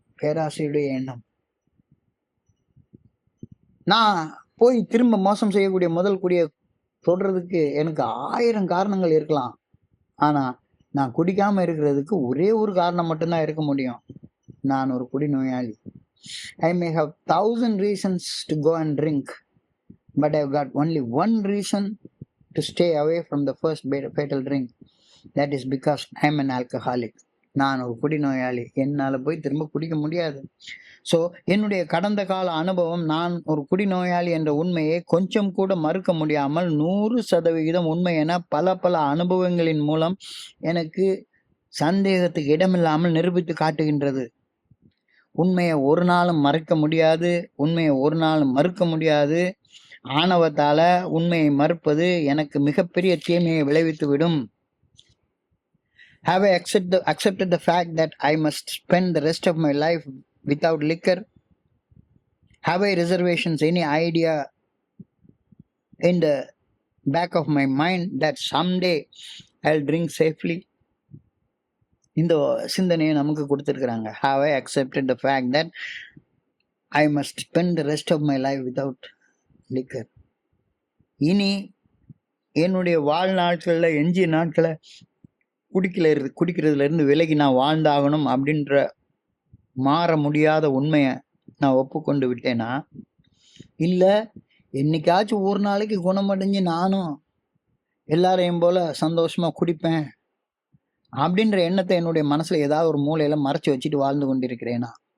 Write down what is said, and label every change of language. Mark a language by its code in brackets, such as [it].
[ta] பேராசையுடைய எண்ணம். நான் போய் திரும்ப மோசம் செய்யக்கூடிய முதல் குடியை தொடுறதுக்கு எனக்கு 1000 காரணங்கள் இருக்கலாம். ஆனா நான் குடிக்காம இருக்கிறதுக்கு ஒரே ஒரு காரணம் மட்டும்தான் இருக்க முடியும். நான் ஒரு குடிநோயாளி. [en] I may have 1000 reasons to go and drink, but I've got only one reason to stay away from the first fatal drink. That is because I'm an alcoholic. [ta] நான் ஒரு குடிநோயாளி. என்னால் போய் திரும்ப குடிக்க முடியாது. ஸோ என்னுடைய கடந்த கால அனுபவம், நான் ஒரு குடிநோயாளி என்ற உண்மையை கொஞ்சம் கூட மறுக்க முடியாமல் 100% உண்மை என பல பல அனுபவங்களின் மூலம் எனக்கு சந்தேகத்துக்கு இடமில்லாமல் நிரூபித்து காட்டுகின்றது. உண்மையை ஒரு நாளும் மறைக்க முடியாது, உண்மையை ஒரு நாளும் மறுக்க முடியாது. ஆணவத்தால உண்மையை மறுப்பது எனக்கு மிகப்பெரிய தீமையை விளைவித்துவிடும். [en] Have I accepted the fact that I must spend the rest of my life without liquor? Have I reservations, any idea in the back of my mind that someday I'll drink safely? [ta] இந்த சிந்தனையை நமக்கு கொடுத்துருக்குறாங்க. [en] Have I accepted the fact that I must spend the rest of my life without liquor? [ta] இனி என்னுடைய வாழ்நாட்களில் எஞ்சிய நாட்களை குடிக்கிறதுல இருந்து விலகி நான் வாழ்ந்தாகணும் அப்படின்ற மாற முடியாத உண்மையை நான் ஒப்புக்கொண்டு விட்டேனா, இல்லை என்னைக்காச்சும் ஒரு நாளைக்கு குணமடைஞ்சு நானும் எல்லாரையும் போல சந்தோஷமா குடிப்பேன் அப்படின்ற எண்ணத்தை என்னுடைய மனசுல ஏதாவது ஒரு மூலையில மறைச்சு வச்சுட்டு வாழ்ந்து கொண்டிருக்கிறேனா?